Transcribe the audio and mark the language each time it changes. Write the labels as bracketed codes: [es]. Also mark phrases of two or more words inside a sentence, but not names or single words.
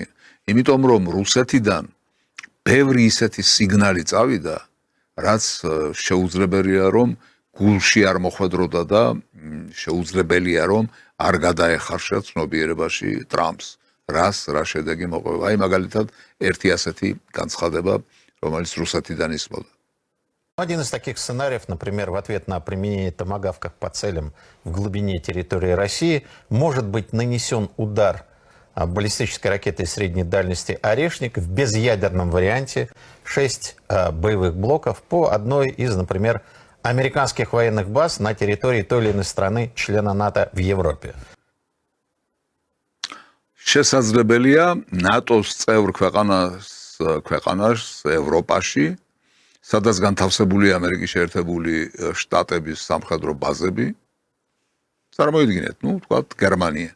[ka] იმიტომ რომ რუსეთიდან ბევრი ისეთი სიგნალი წავიდა, რაც შეუძლებელია რომ გულში არ მოხვედროდა და შეუძლებელია რომ არ გადაეხარშა ცნობიერებაში ტრამპს, რა შედეგი მოყვება. აი მაგალითად ერთი ასეთი განცხადება, რომელიც რუსეთიდან ისმოდა. [ru] Один из таких сценариев, например, в ответ на применение томагавков по целям в глубине территории России, может быть нанесен удар баллистической ракетой средней дальности «Орешник» в безъядерном варианте 6 боевых блоков по одной из, например, американских военных баз на территории той или иной страны, члена НАТО в Европе. [ka] შესაძლებელია ნატოს წევრ ქვეყანას ევროპაში, სადაც განთავსებულია ამერიკის შეერთებული შტატების სამხედრო ბაზები. წარმოიდგინეთ, თქვათ გერმანია.